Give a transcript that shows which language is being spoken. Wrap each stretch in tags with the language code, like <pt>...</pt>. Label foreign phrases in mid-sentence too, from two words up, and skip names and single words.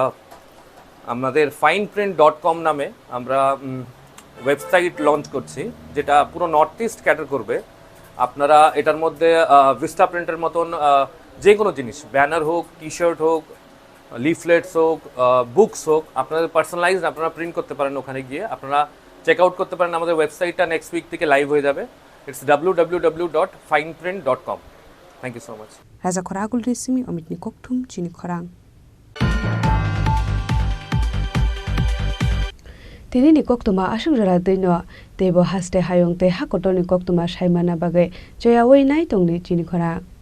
<bn>আমাদের fineprint.com নামে আমরা ওয়েবসাইট লঞ্চ করছি যেটা পুরো নর্থ ইস্ট ক্যাটার করবে আপনারা এটার মধ্যে ভিস্টা প্রিন্টের মতন যে কোনো জিনিস ব্যানার হোক টি শার্ট হোক লিফলেটস হোক বুকস হোক আপনাদের পার্সোনালাইজড আপনারা প্রিন্ট করতে পারেন ওখানে গিয়ে আপনারা</bn> <en>check out</en> <bn>করতে পারেন আমাদের ওয়েবসাইটটা</bn> <en>next week</en> <bn>থেকে লাইভ হয়ে যাবে</bn> <en>it's www.fineprint.com thank you so much</en> <trp>রাজা খরাগুল রেসিমি অমিতনি কোকথুম চিনি খরাং তিনি ni koktuma asungjara deino tebo haste hayong te hakotoni koktuma saimana bagai joyawoi nai tongni chini khora</trp>